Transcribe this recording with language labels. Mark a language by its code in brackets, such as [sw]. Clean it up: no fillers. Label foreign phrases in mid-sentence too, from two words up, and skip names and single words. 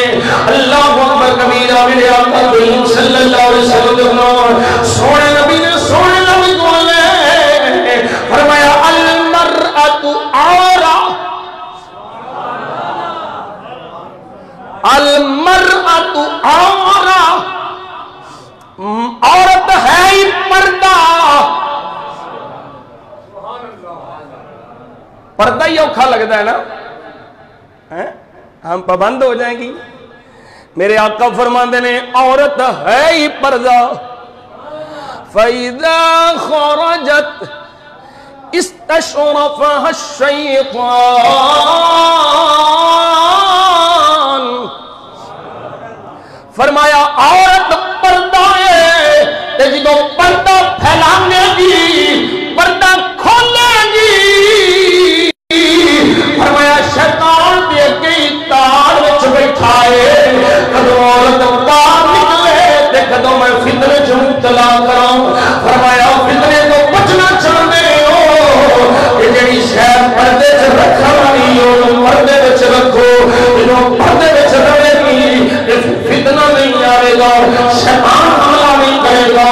[ur] اللہ اکبر کبیرہ، میرے آقا کریم صلی اللہ علیہ وسلم سونے نبی نے سونے نبی کو فرمایا [ar] المرأۃ عورہ، المرأۃ عورہ، [ur] عورت ہے ہی پردہ۔ پردہ ہی اوکھا لگتا ہے نا، ہم پابند ہو جائیں گی۔ [pa] میرے آقا فرماندے نے عورت ہے ہی پردہ، [ar] فَإِذَا خَرَجَتْ اسْتَشْرَفَهَا الشَّيْطَانُ۔ [pa] فرمایا عورت پردہ ہے تے جدو پردہ پھیلانے گی، پردہ کھولے گی، فرمایا شیطان دے کئی تار وچ بیٹھا ہے، کدو عورت باہر نکلے تے کدو میں فتنے چ مبتلا کراں۔ فرمایا فتنے تو بچنا چاہتے ہو، یہ جڑی شاید پردے چ رکھن والی ہو پردے وچ رکھو، جدو پردے وچ رہے گی فتنہ نہیں آئے گا، شیطان حملہ نہیں کرے گا۔